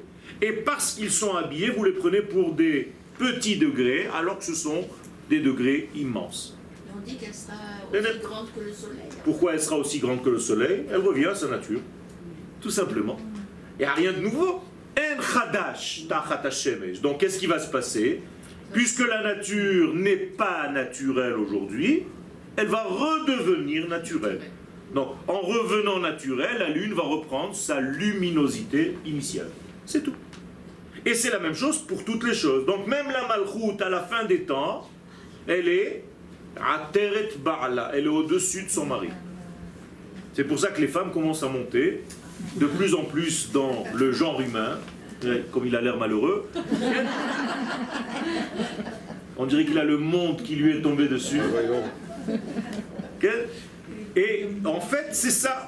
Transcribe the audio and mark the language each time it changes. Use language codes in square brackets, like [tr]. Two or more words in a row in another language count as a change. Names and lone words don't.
[fr] Et parce qu'ils sont habillés, vous les prenez pour des petits degrés, alors que ce sont des degrés immenses. On dit qu'elle sera aussi grande que le soleil. Pourquoi elle sera aussi grande que le soleil? Elle revient à sa nature, tout simplement. Il n'y a rien de nouveau. [he] אין חדש תחת השמש. [fr] Donc qu'est-ce qui va se passer? Puisque la nature n'est pas naturelle aujourd'hui, elle va redevenir naturelle. Donc en revenant naturelle, la lune va reprendre sa luminosité initiale. C'est tout. Et c'est la même chose pour toutes les choses. Donc même la malchoute à la fin des temps, elle est [he] עטרת בעלה, [fr] elle est au-dessus de son mari. C'est pour ça que les femmes commencent à monter de plus en plus dans le genre humain, comme il a l'air malheureux. On dirait qu'il a le monde qui lui est tombé dessus. Et en fait, c'est ça.